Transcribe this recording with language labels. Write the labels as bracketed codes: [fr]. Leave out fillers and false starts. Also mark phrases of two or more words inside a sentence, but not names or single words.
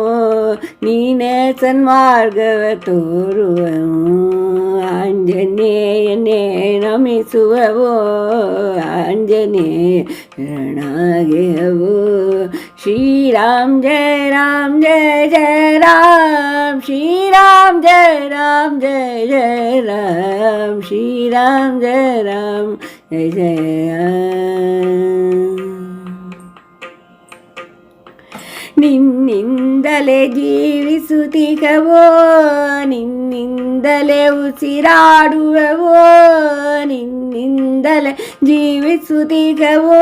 [kn] ನೀನೇ ಸನ್ಮಾರ್ಗವ ತೋರುವನು ಆಂಜನೇಯನೇ ನಮಿಸುವವೋ ಆಂಜನೇಯ ಶರಣಾಗಿಹವೋ ಶ್ರೀರಾಮ್ ಜಯ ರಾಮ್ ಜಯ ಜಯ ರಾಮ್ ಶ್ರೀರಾಮ್ ಜಯ ರಾಮ್ [hi] जय जय राम श्री राम जय राम जय जय [kn] ನಿನ್ನಿಂದಲೇ ಜೀವಿಸುತ್ತಿಗವೋ ನಿನ್ನಿಂದಲೇ ಉಸಿರಾಡುವವೋ ನಿನ್ನಿಂದಲೇ ಜೀವಿಸುತ್ತಿಗವೋ